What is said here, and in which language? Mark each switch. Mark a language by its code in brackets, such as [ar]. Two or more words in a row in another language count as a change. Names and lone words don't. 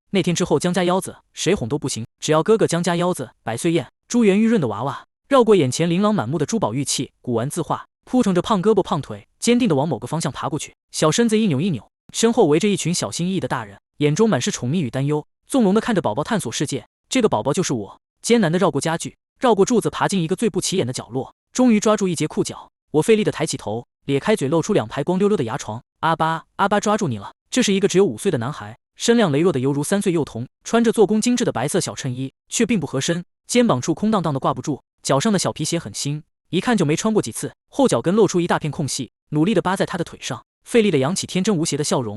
[zh] 那天之後，江家腰子誰哄都不行，只要哥哥江家腰子百歲宴，珠圓玉潤的娃娃，繞過眼前琳琅滿目的珠寶玉器，古玩字畫，撲騰着胖胳膊胖腿，堅定地往某個方向爬過去，小身子一扭一扭，身後圍着一群小心翼翼的大人，眼中滿是寵溺與擔憂，縱容地看着寶寶探索世界。這個寶寶就是我，艱難地繞過家具，繞過柱子，爬進一個最不起眼的角落，終於抓住一截褲腳。我費力地抬起頭，咧開嘴，露出2排光溜溜的牙床。阿巴，阿巴，抓住你了！這是一個只有5歲的男孩，身量羸弱的猶如3歲幼童，穿着做工精致的白色小襯衣，卻並不合身，肩膀處空蕩蕩的掛不住，腳上的小皮鞋很新，一看就沒穿過幾次，後腳跟露出一大片空隙，努力地扒在他的腿上，費力地揚起天真無邪的笑容。